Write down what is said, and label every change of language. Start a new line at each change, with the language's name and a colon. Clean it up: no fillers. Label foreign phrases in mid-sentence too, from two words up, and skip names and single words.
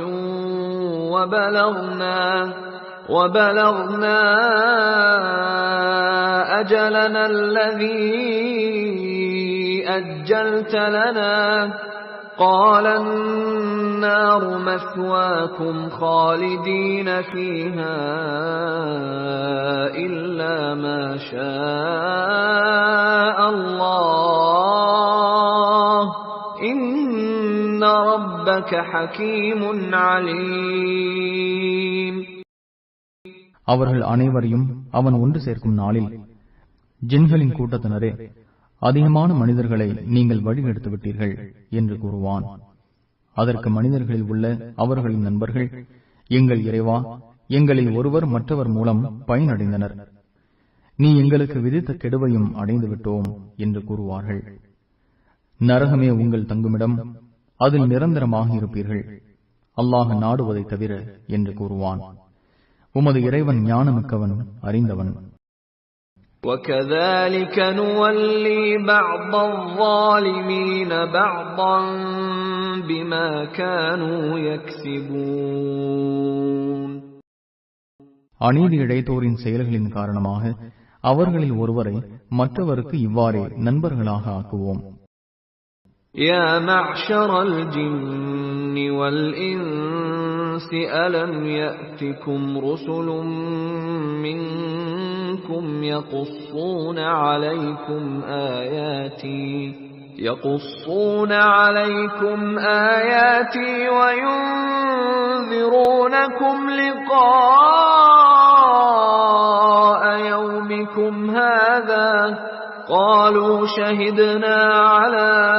Arabic: وَبَلَغْنَا أَجَلَنَا الَّذِي أَجَّلْتَ لَنَا قَالَ النَّارُ مَثْوَاكُمْ خَالِدِينَ فِيهَا إِلَّا مَا شَاءَ اللَّهُ إِنَّ رَبَّكَ حَكِيمٌ عَلِيمٌ.
Tamil: அவர்கள் அனைவரையும் அவன் ஒன்று சேர்க்கும் நாளில், ஜின்களின் கூட்டத்தினரே, அதிகமான மனிதர்களை நீங்கள் வழிகெடுத்து விட்டீர்கள் என்று கூறுவான். அதற்கு மனிதர்களில் உள்ள அவர்களின் நண்பர்கள், எங்கள் இறைவா, எங்களில் ஒருவர் மற்றவர் மூலம் பயனடைந்தனர். நீ எங்களுக்கு விதித்த கெடுவையும் அடைந்து விட்டோம் என்று கூறுவார்கள். நரகமே உங்கள் தங்குமிடம், அதில் நிரந்தரமாக இருப்பீர்கள், அல்லாஹ் நாடுவதை தவிர என்று கூறுவான். உமது இறைவன் ஞானமிக்கவன், அறிந்தவன்.
Arabic: وَكَذَلِكَ نُوَلِّي بَعْضَ الظَّالِمِينَ بَعْضًا بِمَا كَانُوا يَكْسِبُونَ.
Tamil: அநீதி இழைத்தோரின் செயல்களின் காரணமாக அவர்களில் ஒருவரை மற்றவருக்கு இவ்வாறே நண்பர்களாக ஆக்குவோம்.
Arabic: يَا مَعْشَرَ الْجِنِّ وَالْإِنسِ أَلَمْ يَأْتِكُمْ رُسُلٌ مِّنكُمْ يَقُصُّونَ عَلَيْكُمْ آيَاتِي وَيُنذِرُونَكُمْ لِقَاءَ يَوْمِكُمْ هَٰذَا قَالُوا شَهِدْنَا عَلَىٰ